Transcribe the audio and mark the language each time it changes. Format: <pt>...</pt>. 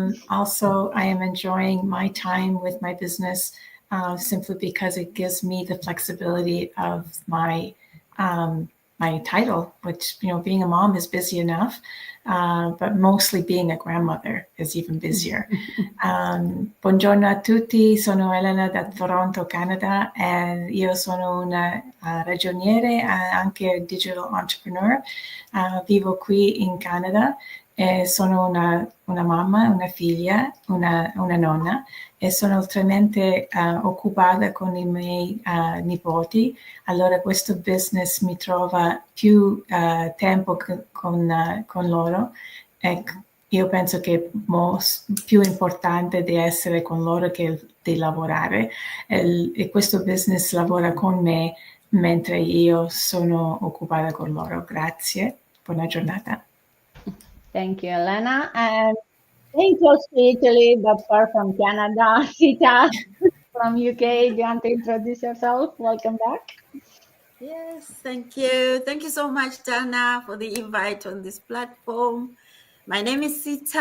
<en>Also, I am enjoying my time with my business simply because it gives me the flexibility of my title, which, being a mom is busy enough, but mostly being a grandmother is even busier.</en> <it>Buongiorno a tutti, sono Elena da Toronto, Canada, e io sono una ragioniere, anche</it> <en>digital entrepreneur.</en> <it>Vivo qui in Canada. Sono una mamma, una figlia, una nonna, e sono altamente occupata con i miei nipoti. Allora questo business mi trova più tempo con loro. Io penso che più importante di essere con loro che di lavorare. E questo business lavora con me mentre io sono occupata con loro. Grazie, buona giornata.</it> <en>Thank you, Elena. And staying close to Italy, but far from Canada, Sita from UK. Do you want to introduce yourself? Welcome back. Yes, thank you. Thank you so much, Dana, for the invite on this platform. My name is Sita.</en>